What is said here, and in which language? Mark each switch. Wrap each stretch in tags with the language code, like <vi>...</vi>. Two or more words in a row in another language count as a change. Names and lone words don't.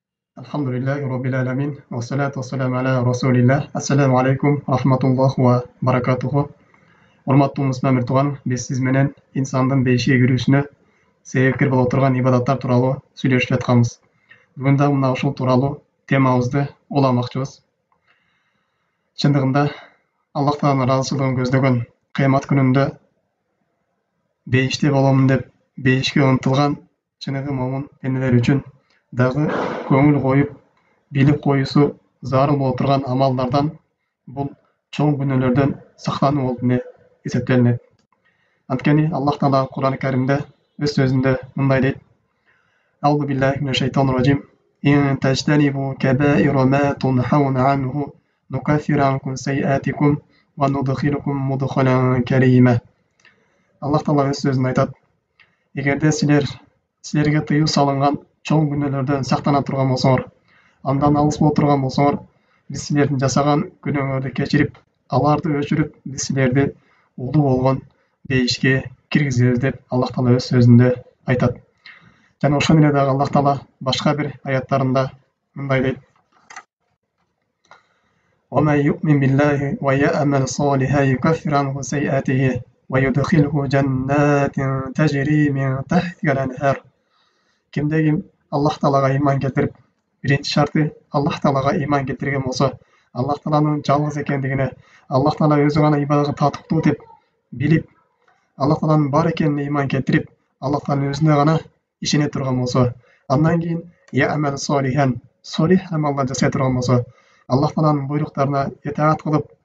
<ar>الحمد لله رب العالمين، والصلاة والسلام على رسول الله. السلام عليكم ورحمة الله وبركاته.</ar> <ky>Урматтуу мусулман тууган, биз сиз менен инсандын бейишке кирүүсүнө себепкер боло турган ибадаттар тууралуу сүйлөшүп жатканбыз. Бүгүн дагы мына ушул тууралуу темабызды уламакчыбыз. Чындыгында Аллах Тааланын ыраазычылыгын көздөгөн кыямат күнүндө бейиште боломун деп бейишке ынтылган чыныгы момун пенделер үчүн дагы көңүл коюп билип коюусу зарыл боло турган амалдардан бул чоң күнөөлөрдөн сактануу болуп эсептелинет. Анткени Аллах Таала Кур'ан-ы Каримде өз сөзүндө мындай дейт:</ky> <ar>أعوذ بالله من الشيطان الرجيم. إن تجتنبوا كبائر ما تنهون عنه نكفر عنكم سيئاتكم وندخلكم مدخلا كريما.</ar> <ky>Аллах Таала өз сөзүндө айтат: Эгерде силерге тыюу салынган чоң күнөөлөрдөн сактана турган болсоңор, андан алыс боло турган болсоңор, биз силердин жасаган күнөөңөрдү кечирип, аларды өчүрүп, биз силерди улуу болгон бейишке киргизебиз деп Аллах Таала өз сөзүндө айтат. Жана ошону эле дагы Аллах Таала башка бир аяттарында мындай дейт:</ky> <ar>ومن يؤمن بالله ويعمل صالحا يكفر عنه سيئاته ويدخله جنات تجري من تحتها الأنهار.</ar> <ky>Кимде ким Аллах Таалага иман келтирип, биринчи шарты Аллах Таалага иман келтирген болсо, Allah Taalанын жалгыз экендигине, Allah Taala өзү гана ибадатка татыктуу деп билип, Allah Taalанын бар экенине иман келтирип, Allah Taalанын өзүнө гана ишене турган болсо, андан кийин</ky> <ar>يعمل صالحا,</ar> <ky>солих амалдар жасай турган болсо, Allah Taalанын буйруктарына итаат кылып,</ky>